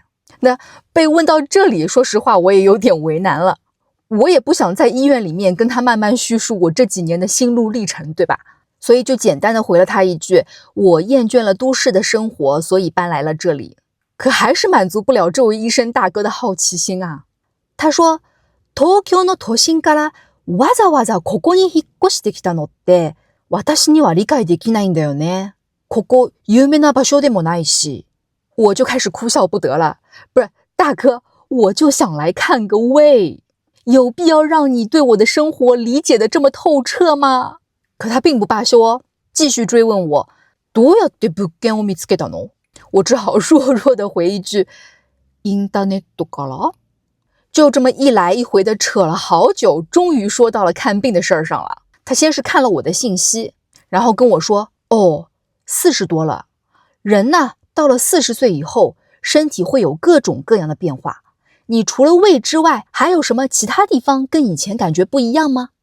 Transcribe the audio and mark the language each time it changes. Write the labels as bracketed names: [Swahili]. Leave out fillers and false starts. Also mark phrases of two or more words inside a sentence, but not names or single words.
[Chinese] 那被问到这里，说实话我也有点为难了，我也不想在医院里面跟他慢慢叙述我这几年的心路历程，对吧？所以就简单的回了他一句，我厌倦了都市的生活，所以搬来了这里。可还是满足不了这位医生大哥的好奇心啊。 [Japanese] 他说東京の都心からわざわざここに引っ越してきたのって私には理解できないんだよね。ここ有名な場所でもないし。 [Chinese] 我就开始哭笑不得了，不是大哥，我就想来看个胃，有必要让你对我的生活理解的这么透彻吗？可他并不罢休哦，继续追问我 [Japanese] どうやって物件を見つけたの？ [Chinese] 我只好弱弱的回一句 [Japanese] インターネットから。 [Chinese] 就这么一来一回的扯了好久，终于说到了看病的事儿上了。他先是看了我的信息，然后跟我说40多了，人呢到了40岁以后，身体会有各种各样的变化，你除了胃之外还有什么其他地方跟以前感觉不一样吗？